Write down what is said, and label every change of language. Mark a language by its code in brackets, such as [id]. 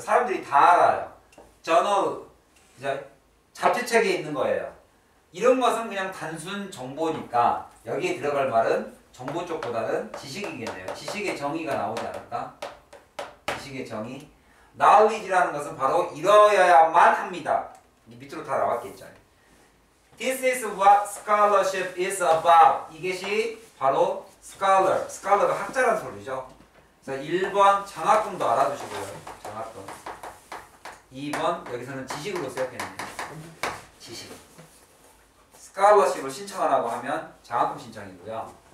[ko] 사람들이 다 알아요. 저널, 이제 잡지책에 있는 거예요. 이런 것은 그냥 단순 정보니까 여기에 들어갈 말은 정보 쪽보다는 지식이겠네요. 지식의 정의가 나오지 않을까? 지식의 정의. knowledge라는 것은 바로 이러야만 합니다. 밑으로 다 나왔겠죠. [en] This is what scholarship is about. [ko] 이것이 바로 scholar. scholar가 학자라는 소리죠. 그래서 1번 장학금도 알아두시고요. 장학금. 2번 여기서는 지식으로 생각했네요. 지식. scholarship을 신청하라고 하면 장학금 신청이고요.